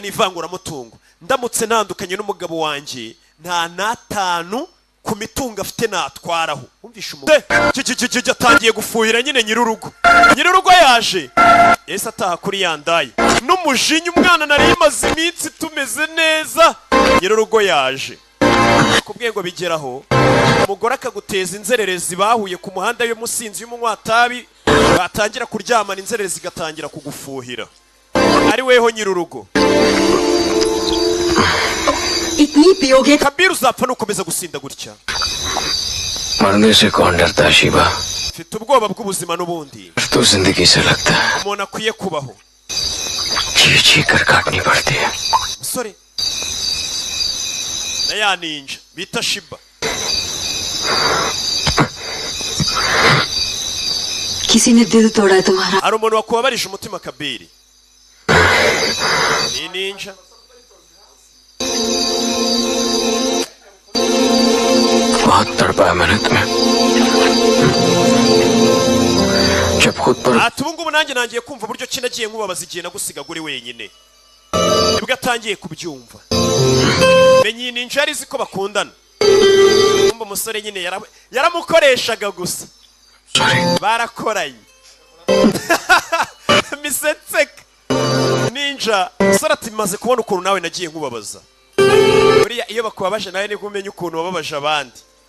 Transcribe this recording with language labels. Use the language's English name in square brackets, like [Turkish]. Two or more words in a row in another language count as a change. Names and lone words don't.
[Kinyarwanda] n'ivanguramutungo ndamutse ntandukanye n'umugabo wanjye nta natanu ku mitungo afite natwaraho umvisha umugore atangiye gufuhira nyine nyir'urugo yaje ese ataha kuri yandaye n'umujinya umwana nari imaze iminsi tumeze neza nyir'urugo yaje kubwiye ngo bigeraho umugore akaguteza inzererezi bahuye ku muhanda y'umusinzi y'umunywatabi batangira kuryamana inzererezi zigatangira kugufuhira ari weho nyir'urugo [Hindi] इतनी पियोगे [Kinyarwanda] kabiri uzapfa nukomeza gusinda gutya [Hindi] मरने से कौन डरता है शिवा [Kinyarwanda] mfite ubwoba bw'ubuzima n'ubundi [Hindi] तो जिंदगी से लगता है [Kinyarwanda] umuntu akwiye kubaho [Hindi] चीख चीख कर काटनी पड़ती है [Kinyarwanda] musore na ya ninja bita shiba [Hindi] किसी ने दिल तोड़ा है तुम्हारा [Kinyarwanda] hari umuntu wakubabarije umutima kabiri ni ninja [Hindi] बहुत तड़पा है मैंने तुम्हें जब खुद पर [Kinyarwanda] ati ubu ngubu nanjye nangiye kumva uburyo ki nagiye nkubabaza igihe nagusiga uri wenyine nibwo atangiye kubyumva menya iyi ninja yari izi ko bakundana kumva umusore nyine yaramukoreshaga gusa [Hindi] सॉरी [Kinyarwanda] barakoranye misetseka ninja umusore ati maze kubona ukuntu nawe nagiye nkubabaza buriya iyo bakubabaje nawe nibwo umenya ukuntu wababaje abandi